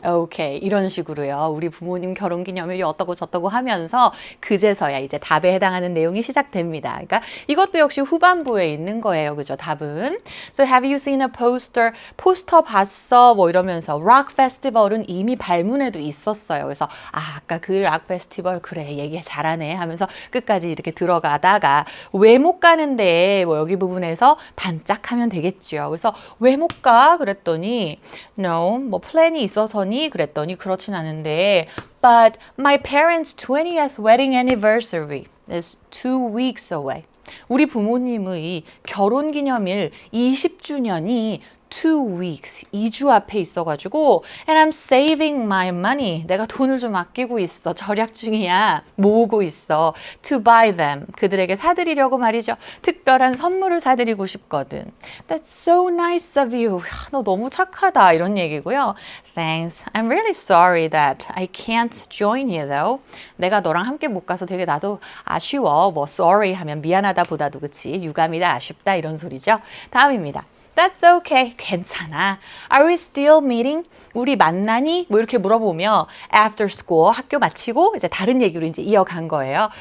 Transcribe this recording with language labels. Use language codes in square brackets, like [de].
[ko] 오케이. 이런 식으로요. 우리 부모님 결혼기념일이 어떠고 저떠고 하면서 그제서야 이제 답에 해당하는 내용이 시작됩니다. 그러니까 이것도 역시 후반부에 있는 거예요. 그죠? 답은. [en] So have you seen a poster? [ko] 포스터 봤어? 뭐 이러면서 락 페스티벌은 이미 발문에도 있었어요. 그래서 아까 그 락 페스티벌 그래. 얘기 잘하네 하면서 끝까지 이렇게 들어가다가 왜 못 가는데 뭐 여기 부분에서 반짝하면 되겠죠. 그래서 왜 못 가? 그랬더니 no, 뭐 플랜이 있어서니? 그랬더니 그렇진 않은데 [en] but my parents' 20th wedding anniversary is 2 weeks away. [ko] 우리 부모님의 결혼기념일 20주년이 2 weeks, 2주 앞에 있어가지고 [en] and I'm saving my money. [ko] 내가 돈을 좀 아끼고 있어. 절약 중이야. 모으고 있어. [en] To buy them. [ko] 그들에게 사드리려고 말이죠. 특별한 선물을 사드리고 싶거든. [en] That's so nice of you. [ko] 너 너무 착하다. 이런 얘기고요. [en] Thanks. I'm really sorry that I can't join you though. [ko] 내가 너랑 함께 못 가서 되게 나도 아쉬워. 뭐 sorry 하면 미안하다 보다도 그치. 유감이다, 아쉽다 이런 소리죠. 다음입니다. [en] That's okay. [ko] 괜찮아. [en] Are we still meeting? [ko] 우리 만나니? 뭐 이렇게 물어보며 [en] after school [ko] 학교 마치고 이제 다른 얘기로 이제 이어간 거예요.